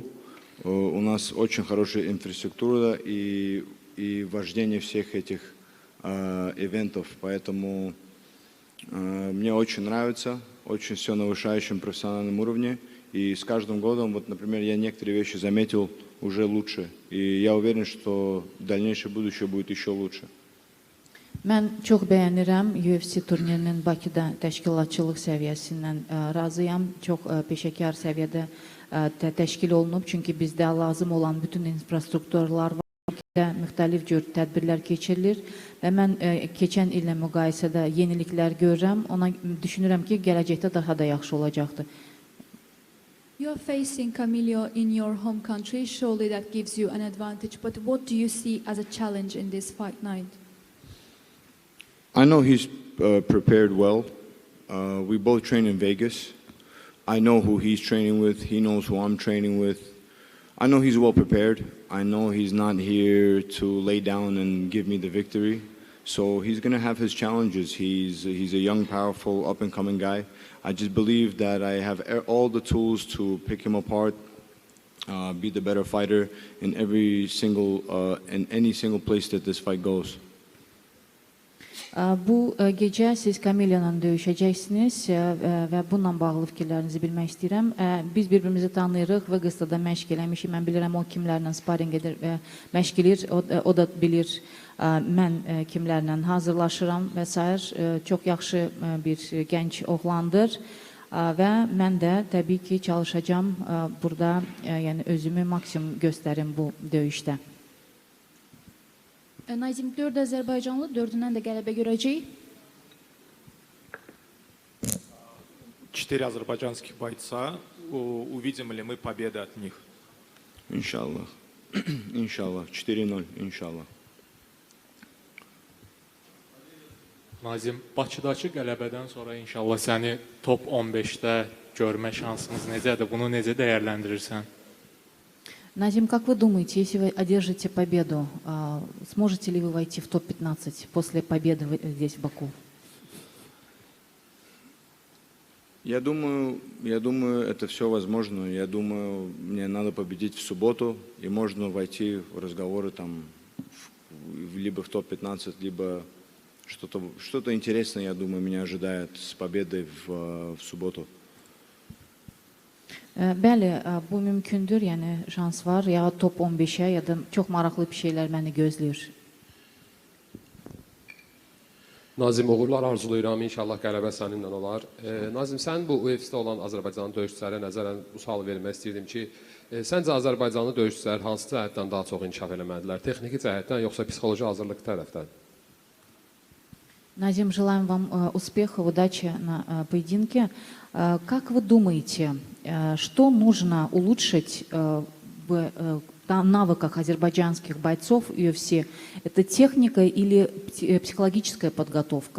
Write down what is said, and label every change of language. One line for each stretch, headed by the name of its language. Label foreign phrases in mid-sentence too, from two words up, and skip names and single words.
Russian: У нас очень хорошая инфраструктура и вождение всех этих ивентов, поэтому мне очень нравится, очень все на высочайшем профессиональном уровне. И с каждым годом, вот, например, я некоторые вещи заметил уже лучше. И я уверен, что дальнейшее будущее будет еще лучше.
Azerbaijani: Mən çox bəyənirəm UFC turnirinin Bakıda təşkilatçılıq səviyyəsindən razıyam. Çox peşəkar səviyyədə təşkil olunub. Çünki bizdə lazım olan bütün infrastrukturlar var. Müxtəlif cür tədbirlər keçirilir və mən keçən illə müqayisədə yeniliklər görürəm. Ona düşünürəm ki, gələcəkdə daha da yaxşı olacaqdır.
English: You are facing Camilo in your home country. Surely that gives you an advantage. But what do you see as a challenge in this fight night? I know he's prepared well. We both train in Vegas. I know who he's training with. He knows who I'm training with. I know he's well prepared. I know he's not here to lay down and give me the victory. So he's going to have his challenges. He's a young, powerful, up-and-coming guy. I just believe that I have all the tools to pick him apart, be the better fighter in any single place that this fight goes.
Azerbaijani: Bu gecə siz Camilo ilə döyüşəcəksiniz və bununla bağlı fikirlərinizi bilmək istəyirəm. Biz bir-birimizi tanıyırıq, Vegasda da məşq eləmişik. Mən bilirəm o kimlərlə sparring edir və məşq edir. O da bilir mən kimlərlə hazırlaşıram və s. Çox yaxşı bir gənc oğlandır. Və mən də təbii ki, çalışacağam burada, yəni özümü maksimum göstərim bu döyüşdə. Nazim 4 Azərbaycanlı, 4-dən də qələbə görəcək.
Russian: 4 азербайджанских бойца. Увидим ли мы победы от них? Иншаллах. Иншаллах. 4-0, иншаллах.
Azerbaijani: Nazim, Bakıdakı qələbədən sonra inşallah səni top 15-də görmə şansımız necədir? Bunu necə dəyərləndirirsən?
Russian: Назим, как вы думаете, если вы одержите победу, сможете ли вы войти в топ-15 после победы здесь, в Баку? Я думаю, это все возможно. Я думаю, мне надо победить в субботу, и можно войти в разговоры там либо в топ-15, либо что-то интересное, я думаю, меня ожидает с победой в субботу.
Azerbaijani: Bəli, bu mümkündür, yəni şans var, ya top 15-ə, ya da çox maraqlı bir şeylər məni gözləyir. Nazim, uğurlar arzulayıram, inşallah qələbə səninlə olar. Nazim, sən bu UFC-də olan Azərbaycanlı döyüşçülərə nəzərən bu sualı vermək istəyirdim ki, səncə Azərbaycanlı döyüşçülər hansı cəhətdən daha çox inkişaf eləməlidirlər? Texniki cəhətdən, yoxsa psixoloji hazırlıq tərəfdən?
Russian: Назим, желаем вам успеха, удачи на поединке. Как вы думаете, что нужно улучшить в навыках азербайджанских бойцов UFC? Это техника или психологическая подготовка?